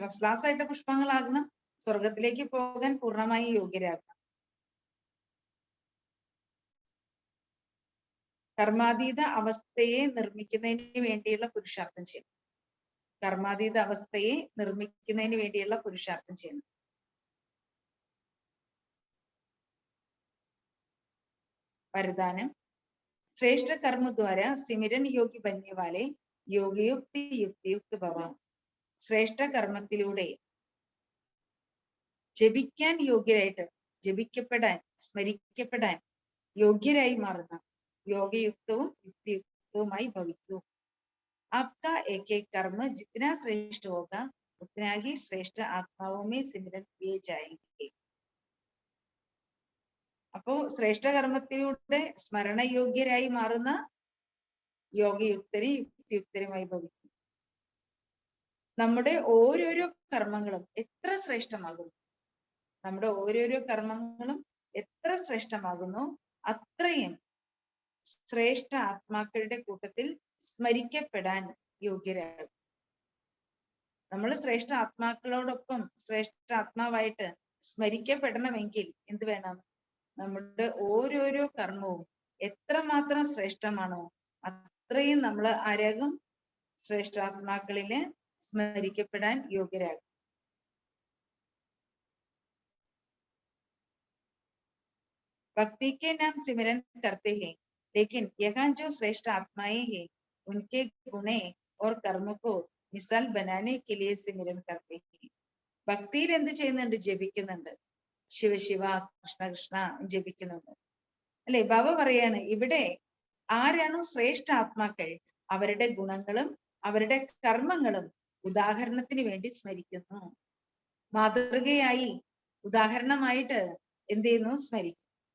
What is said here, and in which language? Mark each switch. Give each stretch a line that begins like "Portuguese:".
Malayalam: First class ആയിട്ട് പുഷ്പങ്ങളാകണം, സ്വർഗത്തിലേക്ക് പോകാൻ പൂർണ്ണമായി യോഗ്യരാകണം. കർമാതീത അവസ്ഥയെ നിർമ്മിക്കുന്നതിന് വേണ്ടിയുള്ള പുരുഷാർത്ഥം ചെയ്യണം. കർമാതീത അവസ്ഥയെ നിർമ്മിക്കുന്നതിന് വേണ്ടിയുള്ള പുരുഷാർത്ഥം ചെയ്യണം.
Hindi: वरदान, श्रेष्ठ कर्म द्वारा सिमरन योगी बनने वाले योगयुक्त युक्तियुक्त भव.
Malayalam: ശ്രേഷ്ഠ കർമ്മത്തിലൂടെ ജപിക്കാൻ യോഗ്യരായിട്ട്, ജപിക്കപ്പെടാൻ, സ്മരിക്കപ്പെടാൻ യോഗ്യരായി മാറുന്ന യോഗയുക്തവും യുക്തിയുക്തവുമായി ഭവിക്കൂ.
Hindi: आपका एक एक कर्म जितना श्रेष्ठ होगा उतना ही श्रेष्ठ आत्माओं में सिमरन किए जाएंगे.
Malayalam: അപ്പോ ശ്രേഷ്ഠ കർമ്മത്തിലൂടെ സ്മരണയോഗ്യരായി മാറുന്ന യോഗയുക്തരും യുക്തിയുക്തരുമായി ഭവിക്കും. നമ്മുടെ ഓരോരോ കർമ്മങ്ങളും എത്ര ശ്രേഷ്ഠമാകുന്നു, നമ്മുടെ ഓരോരോ കർമ്മങ്ങളും എത്ര ശ്രേഷ്ഠമാകുന്നു അത്രയും ശ്രേഷ്ഠ ആത്മാക്കളുടെ കൂട്ടത്തിൽ സ്മരിക്കപ്പെടാൻ യോഗ്യരാകും. നമ്മൾ ശ്രേഷ്ഠ ആത്മാക്കളോടൊപ്പം ശ്രേഷ്ഠ ആത്മാവായിട്ട് സ്മരിക്കപ്പെടണമെങ്കിൽ എന്ത് വേണം? നമ്മുടെ ഓരോരോ കർമ്മവും എത്രമാത്രം ശ്രേഷ്ഠമാണോ അത്രയും നമ്മൾ ആരാകും? ശ്രേഷ്ഠാത്മാക്കളില് സ്മരിക്കപ്പെടാൻ യോഗ്യരാകും.
Hindi: भक्ति के नाम सिमरन करते हैं, लेकिन यहाँ जो श्रेष्ठ आत्माएं हैं उनके गुणे और कर्म को मिसाल बनाने के लिए सिमरन करते हैं.
Malayalam: ഭക്തിയിൽ എന്ത് ചെയ്യുന്നുണ്ട്? ജപിക്കുന്നുണ്ട്. ശിവശിവ കൃഷ്ണ കൃഷ്ണ ജപിക്കുന്നുണ്ട്. അല്ലെ? ബാബ പറയാണ് ഇവിടെ ആരാണോ ശ്രേഷ്ഠ ആത്മാക്കൾ അവരുടെ ഗുണങ്ങളും അവരുടെ കർമ്മങ്ങളും ഉദാഹരണത്തിന് വേണ്ടി സ്മരിക്കുന്നു. മാതൃകയായി ഉദാഹരണമായിട്ട് എന്ത് ചെയ്യുന്നു? സ്മരിക്കും.